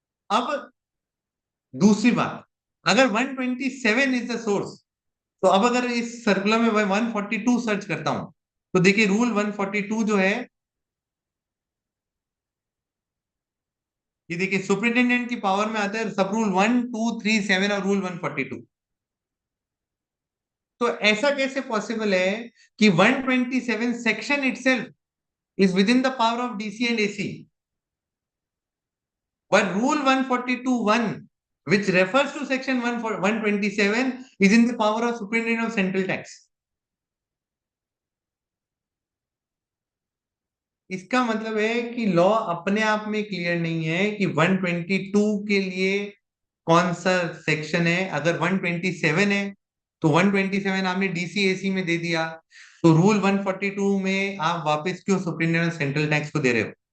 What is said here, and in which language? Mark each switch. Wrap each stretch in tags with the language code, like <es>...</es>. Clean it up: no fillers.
<hi>अब दूसरी बात, अगर 127</hi> <en>is the source,</en> <hi>तो अब अगर इस सर्कुलर में 142 सर्च करता हूं तो देखिए रूल 142 जो है, ये देखिए सुपरिटेंडेंट की पावर में आता है सब रूल 1, 2, 3, 7 और रूल 142। तो ऐसा कैसे पॉसिबल है कि</hi> <en>127 section itself is within the power of DC and AC, but rule 142(1) which refers to section 127 is in the power of superintendent of central tax।</en> <hi>इसका मतलब है कि लॉ अपने आप में क्लियर नहीं है कि 122 के लिए कौन सा सेक्शन है। अगर 127 है तो 127 आपने डीसीएसी में दे दिया, तो रूल 142 में आप वापस क्यों सुप्रिंटेंडेंट सेंट्रल टैक्स को दे रहे हो?</hi>